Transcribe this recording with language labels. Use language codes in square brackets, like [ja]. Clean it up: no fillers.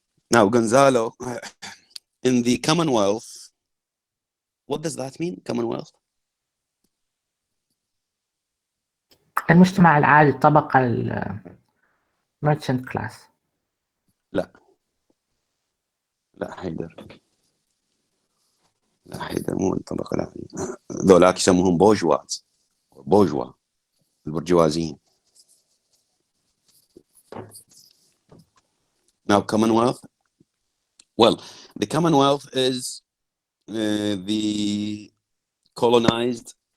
[en] Now Gonzalo, in the Commonwealth, what does that mean, Commonwealth? [ar] المجتمع العادي، الطبقة [en] merchant class. [ar] لا حيدر مو الطبقة العادية، ذولاك يسموهم بوجوا البرجوازيين. [en] Now Commonwealth, well, the Commonwealth is the colonized.